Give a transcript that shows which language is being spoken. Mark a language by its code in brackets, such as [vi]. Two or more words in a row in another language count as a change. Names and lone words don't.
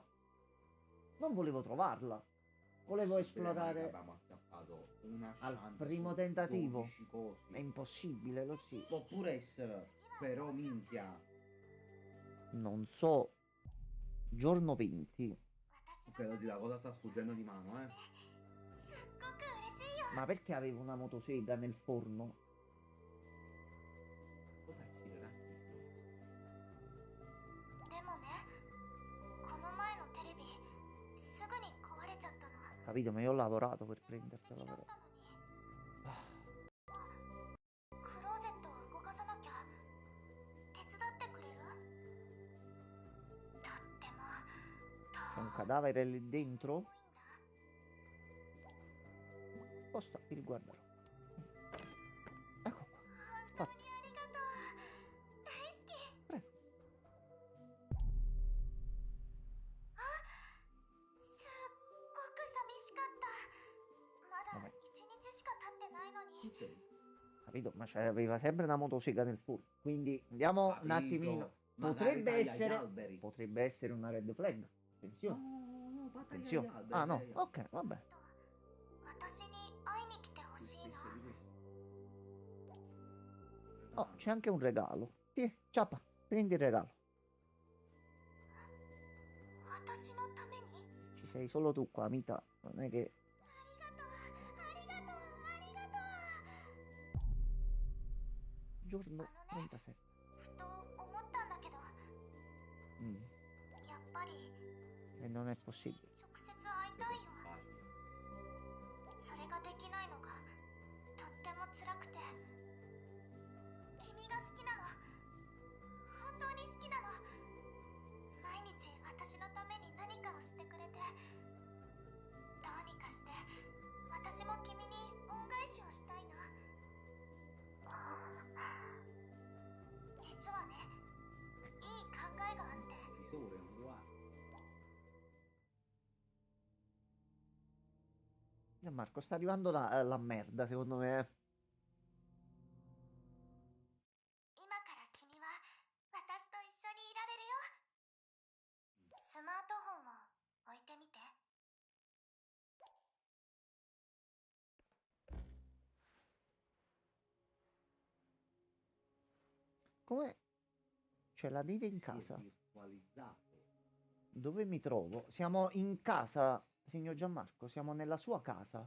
[it] Non volevo trovarla. Volevo Sì, esplorare abbiamo acchiappato una al chance primo su tentativo. 12 cosi. È impossibile, lo sì. Può pure essere, però minchia. Non so. Giorno 20. [ja] 私の [it] Credo la cosa sta sfuggendo di mano, [ja] すっごく嬉しいよ。 [it] Ma perché avevo una motosega nel forno? Cosa girerà questo? [ja] でもね、この前のテレビすぐに壊れちゃったの。 [it] Capito? Ma io ho lavorato per [ja] 素敵 [it] prendertela [ja] だっ [it] però. [ja] たのに。 [it] Ah, [ja] クローゼットを動かさなきゃ。手伝ってくれる？とっても [it] c'è un cadavere lì [ja] 遠 [it] dentro? [ja] いんだ。 [it] Sposta il guardarò. Ecco qua. [ja] 本当にありがとう。大好き。 [it] Prego. [ja] あ、すっごく寂しかった。まだごめん。一日しか経ってないのに。 [it] Chi sei? Capito? Ma aveva sempre una motosega nel forno. Quindi andiamo un Capito. attimino. Magari taglia gli Essere, alberi. potrebbe essere una [en] red flag. [it] No, Attenzione. no, ma taglia gli Attenzione. alberi. Ah no, taglia gli alberi. ok, vabbè. [ja] 私に会いに来てほしいな。 [it] Questo, di questo. Oh, c'è anche un regalo. Sì, ciapa, prendi il regalo. [ja] 私のために？ [it] Ci sei solo tu qua, Mita. Non è che... [ja] ありがとう、ありがとう、ありがとう。 [it] Giorno [ja] あのね、 [it] 37. [ja] ふと思ったんだけど、 [it] Mm, [ja] やっぱり [it] e non è possibile. [ja] 直接会いたいよ。 [it] Facile. [ja] それができないのがとっても辛くて。君が好きなの。本当に好きなの。毎日私のために何かをしてくれて、どうにかして私も君に恩返しをしたいな。実はね、いい考えがあって。 [it] Tesoro, è un guardo. Marco, sta arrivando la merda, secondo me. [ja] 今から君は私と一緒にいられるよ。スマートフォンを置いてみて。 [it] Come? C'è la neve in Si è casa? virtualizzato. Dove mi trovo? Siamo in casa, signor Gianmarco, siamo nella sua casa.